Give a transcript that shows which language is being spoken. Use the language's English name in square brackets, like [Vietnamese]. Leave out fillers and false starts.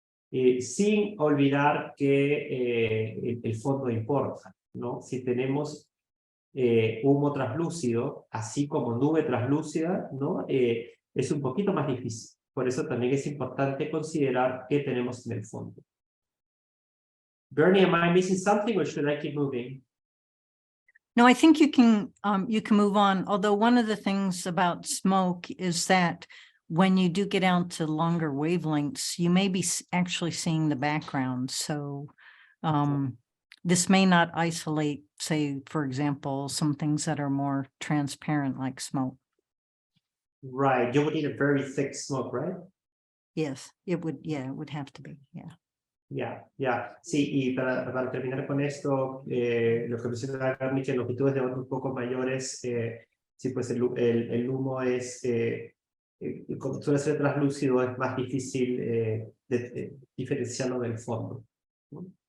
[Spanish] Sin olvidar que el fondo importa, ¿no? Si tenemos humo translúcido, así como nube translúcida, ¿no? Es un poquito más difícil. Por eso también es importante considerar qué tenemos en el fondo. [English] Bernie, am I missing something or should I keep moving? No, I think you can move on. Although one of the things about smoke is that when you do get out to longer wavelengths, you may be actually seeing the background. So this may not isolate, say, for example, some things that are more transparent like smoke. Right, you would need a very thick smoke, right? Yes, it would. Yeah, it would have to be. Yeah. [Spanish] Ya. Sí, y para terminar con esto, lo que menciona Bernie, que en longitudes de onda un poco mayores, sí, pues el humo es, como suele ser translúcido, es más difícil diferenciarlo del fondo, ¿no?